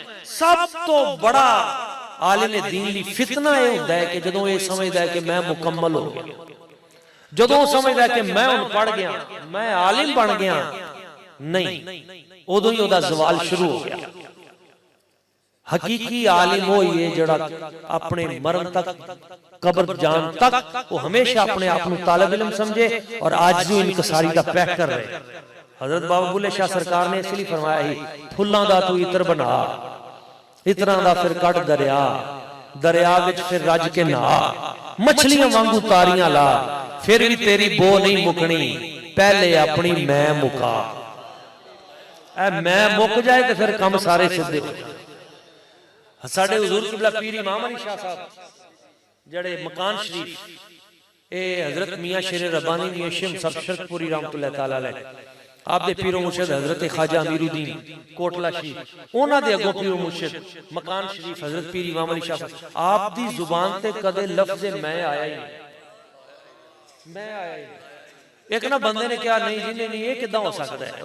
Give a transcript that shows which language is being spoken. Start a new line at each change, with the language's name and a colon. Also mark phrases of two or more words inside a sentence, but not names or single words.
Punjabi: سب توں بڑا عالم دین لی فتنہ یہ ہوتا ہے کہ جدوں یہ سمجھدا ہے کہ میں مکمل ہو گیا، جدوں سمجھدا ہے کہ میں ہن پڑھ گیا، میں عالم بن گیا، نہیں، اودوں ہی اودا زوال شروع ہو گیا. حقیقی عالم وہ ہی ہے جیہڑا اپنے مرن تک، قبر جان تک وہ ہمیشہ اپنے آپ کو طالب علم سمجھے اور عاجز انکساری کا پیک کر رہے. حضرت بابا بلھے شاہ سرکار نے اسلئے فرمایا ہی پھلاں دا تو عطر بنا، عطراں دا پھر کٹ دریا، دریا وچ پھر رج کے نہا، مچھلیاں وانگوں تاریاں لا، پھر بھی تیری بو نہیں مکنی، پہلے اپنی میں مکا. اے میں مک جائے تو پھر کام سارے سیدھے ہو جائے. ساڈے حضور قبلہ پیر امام علی شاہ صاحب جیہڑے مکان شریف، اے حضرت میاں شیر ربانی میاں شم سب شرقپوری
Arabic: رحمة الله تعالى عليه,
Punjabi: آپ دے پیر و مرشد حضرت خواجہ امیر الدین کوٹلہ شریف، انہاں دے اگوں پیر و مرشد مکان شریف حضرت پیر امام علی شاہ، آپ دی زبان تے کدے لفظ میں آیا ہی نہیں، میں آیا ہی نہیں. اک نا بندے نے کہا نہیں جی نہیں، یہ کداں ہو سکتا ہے?